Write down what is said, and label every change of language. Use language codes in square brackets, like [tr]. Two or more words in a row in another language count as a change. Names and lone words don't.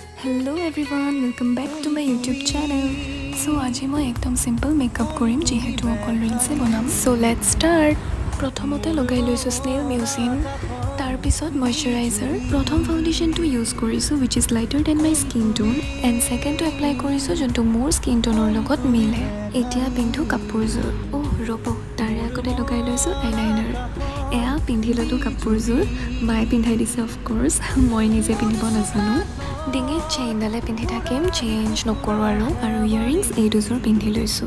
[en] Hello everyone, welcome back to my YouTube channel. [as] So আজি মই একদম [en] simple makeup [as] কৰিম যেহেতু অকল ৰিলছে বনাম. [en] So let's start. [as] প্ৰথমতে লগাই লৈছো [en] snail mucin, [as] তাৰ পিছত ময়শ্চাৰাইজাৰ. প্ৰথম ফাউণ্ডেশ্যনটো ইউজ কৰিছো [en] which is lighter than my skin tone and second to apply [as] কৰিছো যোনটো মোৰ [en] skin tone [as] ৰ লগত মিলে. এতিয়া পিন্ধো কাপোৰযোৰ. ৰব তাৰে আগতে লগাই লৈছো আইলাইনাৰ. এয়া পিন্ধি ললো কাপোৰযোৰ, মায়ে পিন্ধাই দিছে [en] of course, [as] মই নিজে পিন্ধিব নাজানো. ডিঙিত চেইনডালে পিন্ধি থাকিম, চেঞ্জ নকৰোঁ আৰু ইয়াৰিংছ এই দুযোৰ পিন্ধি লৈছোঁ.